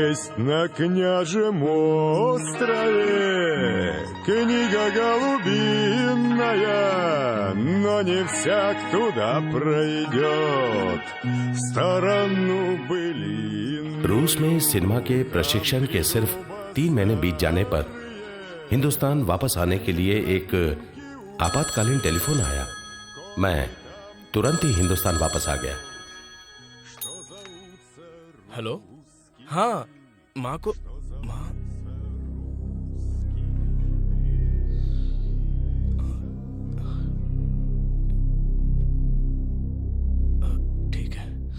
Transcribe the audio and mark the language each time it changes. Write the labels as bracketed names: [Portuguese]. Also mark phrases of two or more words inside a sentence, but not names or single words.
[Russian] на княжем острове книга голубиная, но не всяк туда пройдет сторону былин. [Hindi] रूस में सिनेमा के प्रशिक्षण के सिर्फ 3 महीने बीत जाने पर हिंदुस्तान वापस आने के लिए एक आपातकालीन टेलीफोन आया। मैं तुरंत ही हिंदुस्तान वापस आ गया। हेलो, हाँ, माँ को माँ ठीक है।